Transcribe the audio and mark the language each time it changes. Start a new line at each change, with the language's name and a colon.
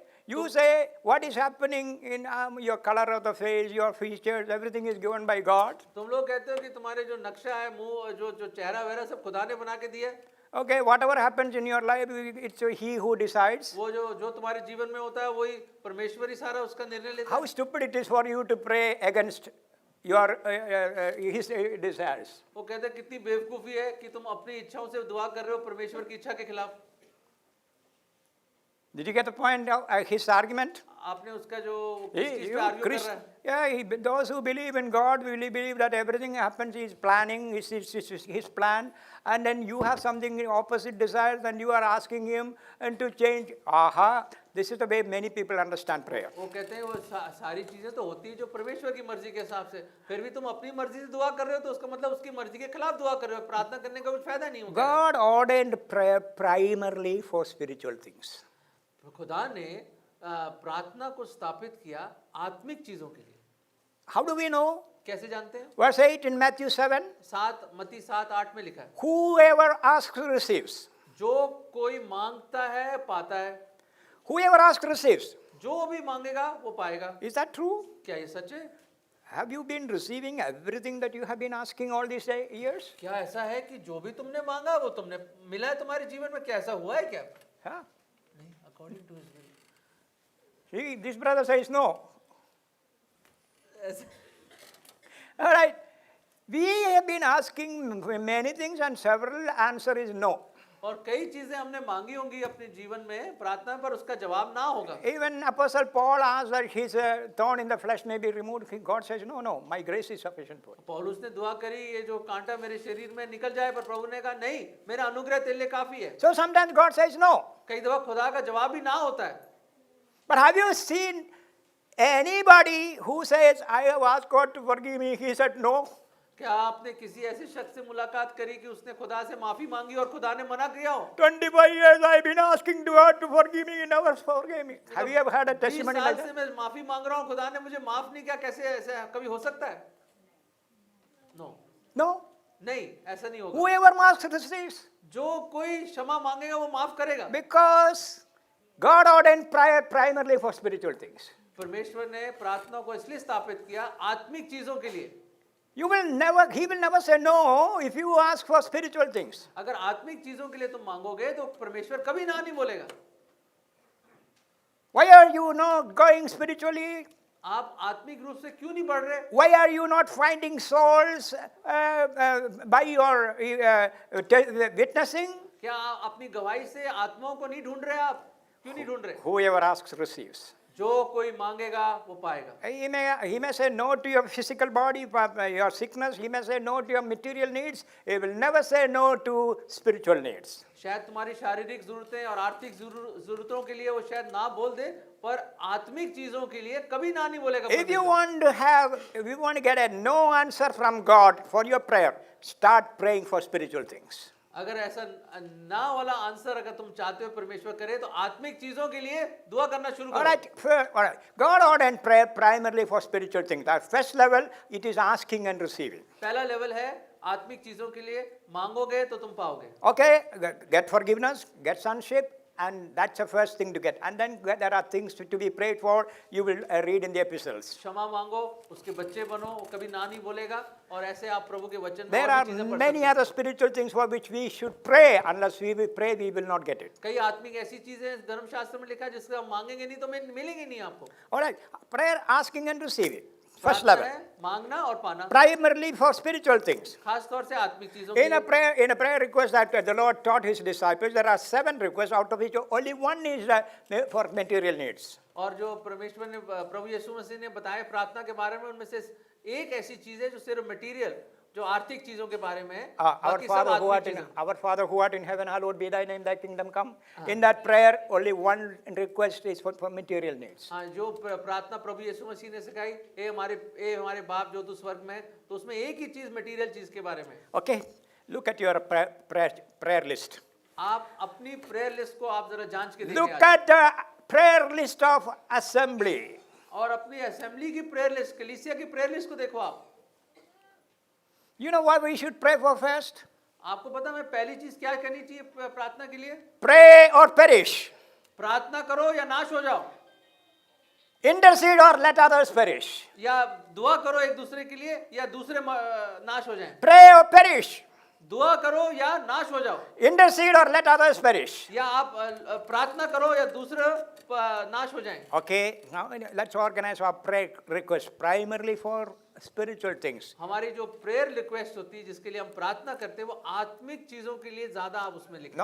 English: You say what is happening in your color of the face, your features, everything is given by God.
Hindi: तुम लोग कहते हो कि तुम्हारे जो नक्शा है, मुंह, जो चेहरा वगैरह सब खुदा ने बना के दिया है।
English: Okay, whatever happens in your life, it's He who decides.
Hindi: वो जो तुम्हारे जीवन में होता है वही परमेश्वर ही सारा उसका निर्णय लेता
English: How
Hindi: है।
English: stupid it is for you to pray against your His desires.
Hindi: वो कहते हैं कितनी बेवकूफी है कि तुम अपनी इच्छाओं से दुआ कर रहे हो परमेश्वर की इच्छा के खिलाफ।
English: Did you get the point of his argument?
Hindi: आपने उसका जो किस चीज पे आर्ग्यू कर रहा है।
English: Those who believe in God will believe that everything happens, His planning, His plan, and then you have something opposite desires, and you are asking Him and to change. Aha! This is the way many people understand prayer.
Hindi: वो कहते हैं वो सारी चीजें तो होती है जो परमेश्वर की मर्जी के हिसाब से, फिर भी तुम अपनी मर्जी से दुआ कर रहे हो तो उसका मतलब उसकी मर्जी के खिलाफ दुआ कर रहे हो। प्रार्थना करने का कुछ फायदा नहीं होगा।
English: God ordained prayer primarily for spiritual things.
Hindi: खुदा ने प्रार्थना को स्थापित किया आत्मिक चीजों के लिए।
English: How do we know?
Hindi: कैसे जानते हैं?
English: Verse 8 in Matthew 7.
Hindi: मत्ती 7:8 में लिखा है,
English: Whoever asks receives.
Hindi: जो कोई मांगता है पाता है,
English: Whoever asks receives.
Hindi: जो भी मांगेगा वो पाएगा।
English: Is that true?
Hindi: क्या ये सच है?
English: Have you been receiving everything that you have been asking all these years?
Hindi: क्या ऐसा है कि जो भी तुमने मांगा वो तुमने मिला है तुम्हारे जीवन में? क्या ऐसा हुआ है क्या? Huh? नहीं,
English: according to his will. See, this brother says no.
Hindi: ऐसा-
English: All right. We have been asking many things and several answer is no.
Hindi: और कई चीजें हमने मांगी होंगी अपने जीवन में प्रार्थना, पर उसका जवाब ना होगा।
English: Even Apostle Paul asked that his thorn in the flesh may be removed. God says, no, my grace is sufficient for you.
Hindi: पौलुस ने दुआ करी ये जो कांटा मेरे शरीर में निकल जाए, पर प्रभु ने कहा नहीं, मेरा अनुग्रह तेरे लिए काफी है।
English: So sometimes God says no.
Hindi: कई दफा खुदा का जवाब भी ना होता है।
English: But have you seen Anybody who says, I have asked God to forgive me, he said no.
Hindi: क्या आपने किसी ऐसे शख्स से मुलाकात करी कि उसने खुदा से माफी मांगी और खुदा ने मना किया हो?
English: 25 years I've been asking God to forgive me, he never forgave me. Have you ever had a
Hindi: 20
English: testimony
Hindi: साल
English: like
Hindi: से
English: that?
Hindi: मैं माफी मांग रहा हूँ, खुदा ने मुझे माफ नहीं किया, कैसे ऐसा कभी हो सकता है?
English: No, No.
Hindi: नहीं, ऐसा नहीं होगा।
English: Whoever asks receives.
Hindi: जो कोई क्षमा मांगेगा वो माफ करेगा।
English: Because God ordained prayer primarily for spiritual things.
Hindi: परमेश्वर ने प्रार्थना को इसलिए स्थापित किया आत्मिक चीजों के लिए।
English: He will never say no if you ask for spiritual things.
Hindi: अगर आत्मिक चीजों के लिए तुम मांगोगे तो परमेश्वर कभी ना नहीं बोलेगा।
English: Why are you not going spiritually?
Hindi: आप आत्मिक रूप से क्यों नहीं बढ़ रहे?
English: Why are you not finding souls by your witnessing?
Hindi: क्या अपनी गवाही से आत्माओं को नहीं ढूंढ रहे आप? क्यों नहीं ढूंढ रहे?
English: Whoever asks receives.
Hindi: जो कोई मांगेगा वो पाएगा।
English: He may say no to your physical body, your sickness. He may say no to your material needs. He will never say no to spiritual needs.
Hindi: शायद तुम्हारी शारीरिक जरूरतें और आर्थिक जरूरतों के लिए वो शायद ना बोल दे, पर आत्मिक चीजों के लिए कभी ना नहीं बोलेगा।
English: If you want to get a no answer from God for your prayer, start praying for spiritual things.
Hindi: अगर ऐसा ना वाला आंसर अगर तुम चाहते हो परमेश्वर करे तो आत्मिक चीजों के लिए दुआ करना शुरू
English: All
Hindi: करो।
English: right. God ordained prayer primarily for spiritual things. That first level, it is asking and receiving.
Hindi: पहला लेवल है आत्मिक चीजों के लिए मांगोगे तो तुम पाओगे।
English: Okay, get forgiveness, get sonship, and that's the first thing to get. And then there are things to be prayed for. You will read in the epistles.
Hindi: क्षमा मांगो, उसके बच्चे बनो, वो कभी ना नहीं बोलेगा, और ऐसे आप प्रभु के वचन में
English: There
Hindi: और
English: are
Hindi: भी चीजें पढ़
English: many
Hindi: सकते हैं।
English: other spiritual things for which we should pray. Unless we will pray, we will not get it.
Hindi: कई आत्मिक ऐसी चीजें धर्मशास्त्र में लिखा है जिसका हम मांगेंगे नहीं तो मिलेंगे नहीं आपको।
English: All right, prayer, asking and receiving. First
Hindi: प्रार्थना
English: level.
Hindi: है मांगना और पाना,
English: Primarily for spiritual things.
Hindi: खास तौर से आत्मिक चीजों के
English: In a
Hindi: लिए।
English: prayer request that the Lord taught his disciples, there are 7 requests, out of which only one is for material needs.
Hindi: और जो परमेश्वर ने प्रभु यीशु मसीह ने बताया प्रार्थना के बारे में, उनमें से एक ऐसी चीज है जो सिर्फ मटेरियल, जो आर्थिक चीजों के बारे में है।
English: Our
Hindi: बाकी सब
English: Father who art in heaven, hallowed be thy name, thy kingdom come. In that prayer, only one request is for material needs.
Hindi: हाँ, जो प्रार्थना प्रभु यीशु मसीह ने सिखाई, ए हमारे बाप जो तू स्वर्ग में है, तो उसमें एक ही चीज मटेरियल चीज के बारे में।
English: Okay, look at your prayer list.
Hindi: आप अपनी प्रेयर लिस्ट को आप जरा जांच के
English: Look
Hindi: देखिए
English: at the prayer list of assembly.
Hindi: और अपनी असेंबली की प्रेयर लिस्ट, कलीसिया की प्रेयर लिस्ट को देखो आप।
English: You know why we should pray for first?
Hindi: आपको पता है पहली चीज क्या करनी चाहिए प्रार्थना के लिए?
English: Pray or perish.
Hindi: प्रार्थना करो या नाश हो जाओ,
English: Intercede or let others perish.
Hindi: या दुआ करो एक दूसरे के लिए या दूसरे नाश हो जाएं।
English: Pray or perish.
Hindi: दुआ करो या नाश हो जाओ,
English: Intercede or let others perish.
Hindi: या आप प्रार्थना करो या दूसरे नाश हो जाएं।
English: Okay, now let's organize our prayer request primarily for spiritual things.
Hindi: हमारी जो प्रेयर रिक्वेस्ट होती है जिसके लिए हम प्रार्थना करते हैं वो आत्मिक चीजों के लिए ज्यादा आप उसमें लिखें।